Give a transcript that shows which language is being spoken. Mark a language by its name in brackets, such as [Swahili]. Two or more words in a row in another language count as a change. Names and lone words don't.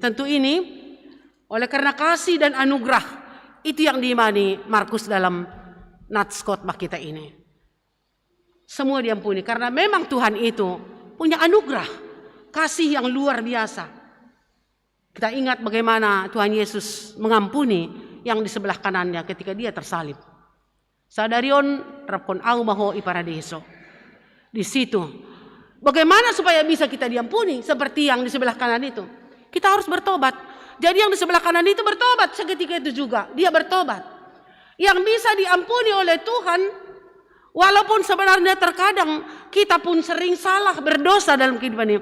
[Indonesian] Tentu ini oleh karena kasih dan anugerah, itu yang diimani Markus dalam nats khotbah kita ini. Semua diampuni karena memang Tuhan itu punya anugerah, kasih yang luar biasa. Kita ingat bagaimana Tuhan Yesus mengampuni yang di sebelah kanannya ketika dia tersalib. [Batak Simalungun] Sadarion rapkon au maho i paradiso. [Indonesian] Di situ, bagaimana supaya bisa kita diampuni seperti yang di sebelah kanan itu? Kita harus bertobat. Jadi yang di sebelah kanan itu bertobat seketika itu juga. Dia bertobat. Yang bisa diampuni oleh Tuhan, walaupun sebenarnya terkadang kita pun sering salah berdosa dalam kehidupan ini.